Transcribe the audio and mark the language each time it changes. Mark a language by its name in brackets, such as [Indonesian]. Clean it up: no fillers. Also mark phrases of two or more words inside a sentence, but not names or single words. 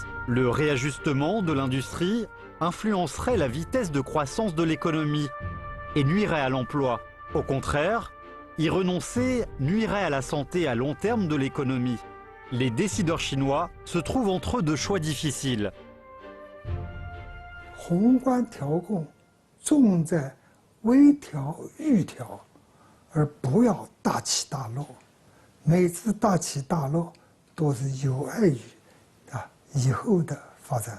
[French] Le réajustement de l'industrie influencerait la vitesse de croissance de l'économie et nuirait à l'emploi. Au contraire, y renoncer nuirait à la santé à long terme de l'économie. Les décideurs chinois se trouvent entre deux choix difficiles. [Chinese] 宏观调控重在微调、预调，而不要大起大落。每次大起大落都是有碍于以后的发展。